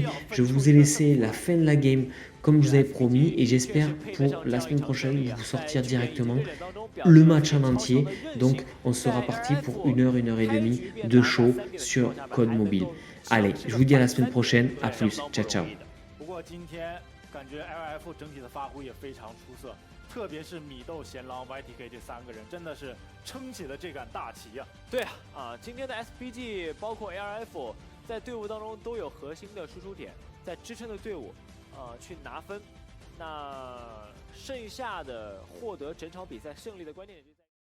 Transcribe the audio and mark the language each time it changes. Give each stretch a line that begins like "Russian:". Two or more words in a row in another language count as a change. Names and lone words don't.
French: Je vous ai laissé la fin de la game comme je vous avais promis, et j'espère pour la semaine prochaine vous sortir directement le match en entier. Donc on sera parti pour 1 heure, 1 heure et demie de show sur Code Mobile. Allez, je vous dis à la semaine prochaine, à plus, ciao ciao.
Chinese: 感觉 LF 整体的发挥也非常出色，特别是米豆、贤狼、YTK 这3个人，真的是撑起了这杆大旗呀。对啊，今天的 SPG 包括 ARF 在队伍当中都有核心的输出点，在支撑着队伍，去拿分。那剩下的获得整场比赛胜利的关键点。